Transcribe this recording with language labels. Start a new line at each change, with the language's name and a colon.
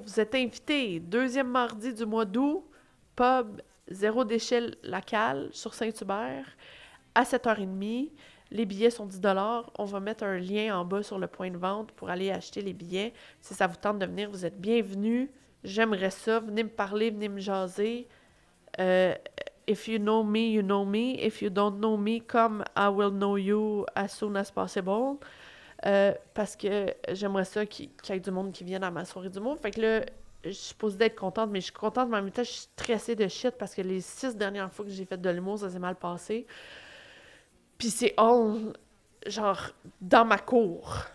French: Vous êtes invités. 2e mardi du mois d'août, pub Zéro Déchet Local sur Saint-Hubert à 7h30. Les billets sont 10$. On va mettre un lien en bas sur le point de vente pour aller acheter les billets. Si ça vous tente de venir, vous êtes bienvenus. J'aimerais ça. Venez me parler, venez me jaser.
English: If you know me, you know me. If you don't know me, come, I will know you as soon as possible.
French: Parce que j'aimerais ça qu'il y ait du monde qui vienne à ma soirée d'humour. Fait que là, je suis supposée d'être contente, mais je suis contente, mais en même temps, je suis stressée de shit parce que les 6 dernières fois que j'ai fait de l'humour, ça s'est mal passé. Puis c'est all, genre, dans ma cour.